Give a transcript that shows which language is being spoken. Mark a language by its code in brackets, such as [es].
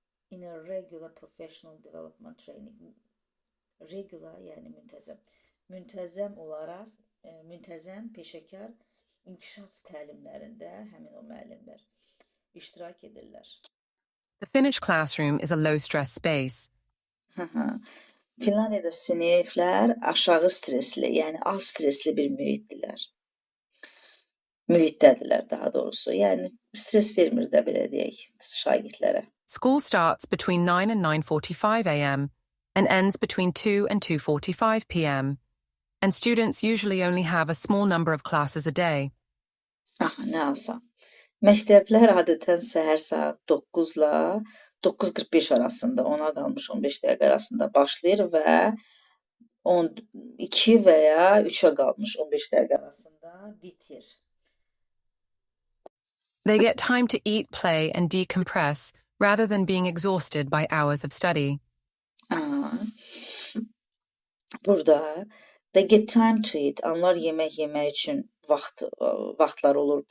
[en] in a regular professional development training, [az] regular yəni müntəzəm olaraq, müntəzəm peşəkar inkişaf təlimlərində həmin o müəllimlər iştirak edirlər. [en] The Finnish classroom is a low-stress space. [az] Finlandiyada siniflər aşağı stresli, yəni az stresli bir mühitdədirlər daha doğrusu. Yəni stres vermir də belə deyək şagirdlərə. [en] School starts between 9 and 9:45 a.m. and ends between 2 and 2:45 p.m. and students usually only have a small number of classes a day. [az] Nə alsam. Məktəblər adətən səhər saat 9 ilə 9:45 arasında, 10-a qalmış 15 dəqiqə arasında başlayır və 2 və ya 3-ə qalmış 15 dəqiqə arasında bitir. [en] They get time to eat, play, and decompress rather than being exhausted by hours of study. Burada they get time to eat. [az] Onlar yemək yemək üçün vaxtlar olur.